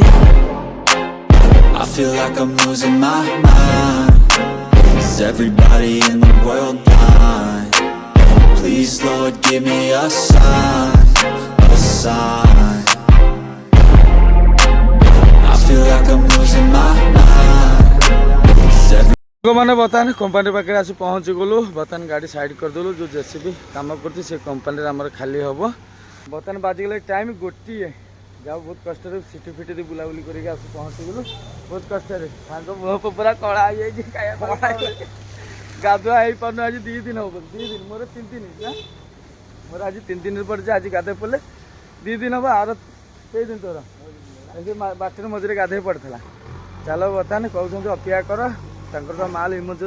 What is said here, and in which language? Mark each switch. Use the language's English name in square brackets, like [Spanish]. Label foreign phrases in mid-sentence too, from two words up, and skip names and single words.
[English] I feel like I'm losing my mind. Is everybody in the world blind? Please, Lord, give me a sign. A sign. I feel like I'm losing my mind. Is [Odia] ମାନେ ବର୍ତ୍ତମାନ କମ୍ପାନୀ ପାଖରେ ଆସି ପହଞ୍ଚି ଗଲୁ ବର୍ତ୍ତମାନ ଗାଡ଼ି ସାଇଡ୍ କରିଦେଲୁ ଯେଉଁ ଜେସିବି କାମ କରୁଛି ସେ କମ୍ପାନୀରେ ଆମର ଖାଲି ହେବ ବର୍ତ୍ତମାନ ବାଜିଗଲେ ଟାଇମ୍ ଗୋଟିଏ ଯାଉ ବହୁତ କଷ୍ଟରେ ସିଟି ଫିଟି ଦେଇ ବୁଲାବୁଲି କରିକି ଆସି ପହଞ୍ଚିଗଲୁ ବହୁତ କଷ୍ଟରେ ସାଙ୍ଗ ମୁହଁ ପୁରା କଳା ହେଇଯାଇଛି ଖାଇବା ଗାଧୁଆ ହେଇପାରୁନୁ ଆଜି 2 ଦିନ ହବ 2 ଦିନ ମୋର 3 ଦିନ ନା ମୋର ଆଜି 3 ଦିନ ପଡ଼ିଛି ଆଜି ଗାଧୋଇ ପଡ଼ିଲେ 2 ଦିନ ହବ ଆର 3 ଦିନ ତୋର ବାଟରେ ମଝିରେ ଗାଧୋଇ ପଡ଼ିଥିଲା ଚାଲ ବର୍ତ୍ତମାନ କହୁଛନ୍ତି ଅପେକ୍ଷା କର ତାଙ୍କର ତ ମାଲ ଇମର୍ଜେନ୍ସି